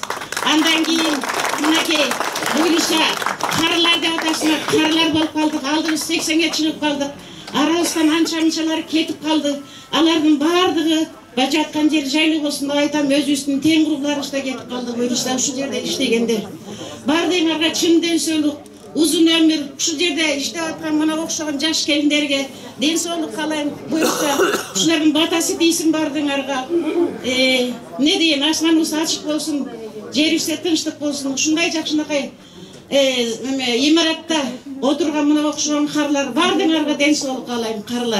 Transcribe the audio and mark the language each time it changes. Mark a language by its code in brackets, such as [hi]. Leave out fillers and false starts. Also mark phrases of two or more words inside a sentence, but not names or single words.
[ky] Андан кийин мынакей буйруса карылар деп атасыңар, карылар болуп калдык. Алдыбыз 80ге чыгып калдык. Арабыздан анча-мынчалар кетип калды. Алардын бардыгы бажаткан жер жайлуу болсун деп айтам, өзүбүздүн тең куруларыбызда кетип калды. Буйруса ушул жерде иштегендер. Бардыңарга чын ден соолук, узун өмүр, ушу жерде иштеп аткан мына окшогон жаш келиндерге ден соолук каалайм. Буюрса, ушулардын батасы тийсин бардыңарга. Не дейин, асманыбыз ачык болсун, жерибизде тынчтык болсун. Ушундай жакшынакай имаратта отурган мына окшогон карлар бардыңарга ден соолук каалайм, карлар.